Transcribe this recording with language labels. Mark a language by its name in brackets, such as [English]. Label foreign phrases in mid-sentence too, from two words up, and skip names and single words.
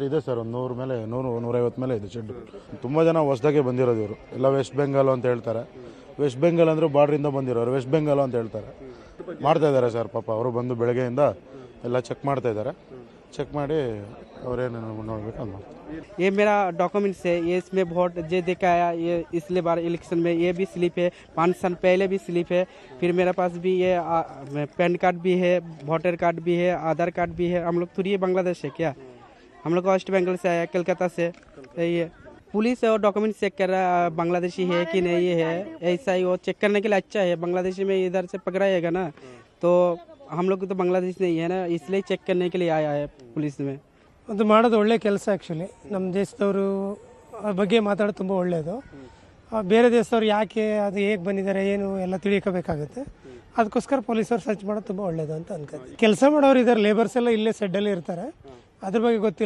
[Kannada] ಇದೆ ಸರ್, ಒಂದು 100 ಮೇಲೆ 100-150 ಮೇಲೆ ಇದೆ ಶೆಡ್. ತುಂಬ ಜನ ಹೊಸದಾಗೆ ಬಂದಿರೋದು ಇವರು ಎಲ್ಲ [English] West Bengal [Kannada] ಅಂತ ಹೇಳ್ತಾರೆ. [English] West Bengal [Kannada] ಅಂದರೆ ಬಾರ್ಡ್ರಿಂದ ಬಂದಿರೋರು [English] West Bengal [Kannada] ಅಂತ ಹೇಳ್ತಾರೆ. ಮಾಡ್ತಾ ಇದ್ದಾರೆ ಸರ್, ಪಾಪ ಅವರು ಬಂದು ಬೆಳಗ್ಗೆಯಿಂದ ಎಲ್ಲ ಚೆಕ್ ಮಾಡ್ತಾ ಇದ್ದಾರೆ. ಚೆಕ್ ಮಾಡಿ ಅವರೇನು ನೋಡಬೇಕು ಅಂತ ಮಾಡ್ತಾರೆ. [Hindi] ये मेरा डॉक्यूमेंट्स है, ये इसमें वोट जे देखा आया, ये इसलिए बार इलेक्शन में ये भी स्लिप है, 5 साल पहले भी स्लिप है. फिर मेरे पास भी ये [English] PAN card [Hindi] भी है, [English] voter card [Hindi] भी है, आधार कार्ड भी है. हम लोग थोड़ी बांग्लादेश है क्या, हम लोग [English] West Bengal [Hindi] से आया, कलकत्ता से. ये पुलिस और डॉक्यूमेंट्स चेक कर रहा है बांग्लादेशी है कि नहीं है. ऐसा ही वो चेक करने के लिए अच्छा है. बांग्लादेशी में इधर से पकड़ाएगा ना, तो हम लोग तो बांग्लादेश नहीं है ना, इसलिए चेक करने के लिए आया है पुलिस में. [Kannada] ಅದು ಮಾಡೋದು ಒಳ್ಳೆ ಕೆಲಸ. ಆ್ಯಕ್ಚುಲಿ ನಮ್ಮ ದೇಶದವರು ಅವ್ರ ಬಗ್ಗೆ ಮಾತಾಡೋದು ತುಂಬ ಒಳ್ಳೆಯದು. ಬೇರೆ ದೇಶದವ್ರು ಯಾಕೆ ಅದು ಹೇಗೆ ಬಂದಿದ್ದಾರೆ ಏನು ಎಲ್ಲ ತಿಳಿಯಕೋಬೇಕಾಗುತ್ತೆ. ಅದಕ್ಕೋಸ್ಕರ ಪೊಲೀಸರು ಸರ್ಚ್ ಮಾಡೋದು ತುಂಬ ಒಳ್ಳೆಯದು ಅಂತ ಅನ್ಕೋತೀವಿ. ಕೆಲಸ ಮಾಡೋರು ಇದ್ದಾರೆ, ಲೇಬರ್ಸ್ ಎಲ್ಲ ಇಲ್ಲೇ ಸೆಡ್ಡಲ್ಲಿ ಇರ್ತಾರೆ. ಅದ್ರ ಬಗ್ಗೆ ಗೊತ್ತಿಲ್ಲ.